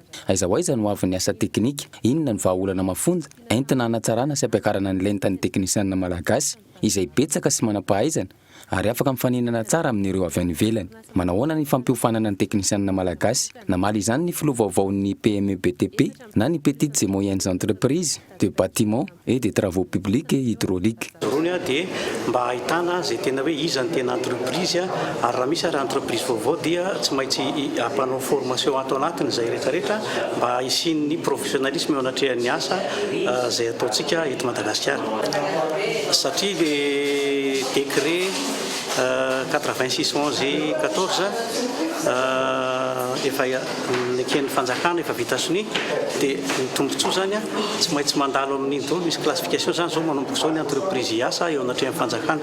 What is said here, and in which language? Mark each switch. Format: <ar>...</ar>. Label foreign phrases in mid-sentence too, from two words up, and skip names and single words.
<mg>Aiza ho aiza no avy ny asa teknika, inona ny vahaolana mafonja, entina hanatsarana sy ampiakarana ny lentan'ny teknisianina malagasy izay betsaka sy manam-pahaizana ary afaka mifaninana tsara amin'ireo avy any ivelany. Manahoana ny fampiofanana ny teknisianina malagasy, namaly izany ny filoha vaovaon'ny PME BTP na ny</mg> <fr>petites et moyennes entreprises de bâtiment et des travaux publics et hydrauliques.</fr> <mg>Rony dia mba ahitana zay tena hoe iza ny tena entreprise ary raha misy ary entreprise vaovao dia tsy maintsy ampanao formation ato anatiny zay rehetrarehetra mba isian'ny professionnalisme eo anatrehan'ny asa zay ataontsika eto Madagasikara. Satria le décret 86/11/14 efa neken'ny fanjakana efa vita soni dia ny tombontsoa zany tsy maintsy mandalo amin'iny daholo misy classification zany zao manomboka zao ny entreprise hiasa eo anatrehan'ny fanjakana.</mg>